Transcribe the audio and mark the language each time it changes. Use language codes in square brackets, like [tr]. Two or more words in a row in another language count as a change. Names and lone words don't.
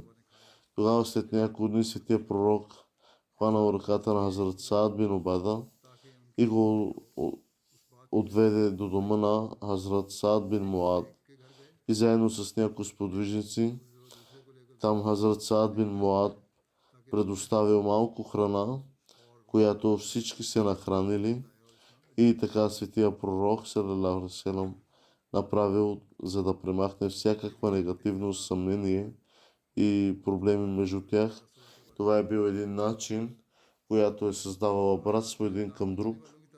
[bg] Тогава след няколко дни светия пророк хванал ръката на Хазрат Саад бин Убада и го отведе до дома на Хазрат Саад бин Муад. И заедно с някои сподвижници там Хазрат Саад бин Муад предоставил малко храна, която всички се нахранили. И така светия пророк [ar] صلى الله عليه وسلم [bg] направил, за да премахне всякаква негативност, съмнение и проблеми между тях. Това е бил един начин, която е създавала братство един към друг.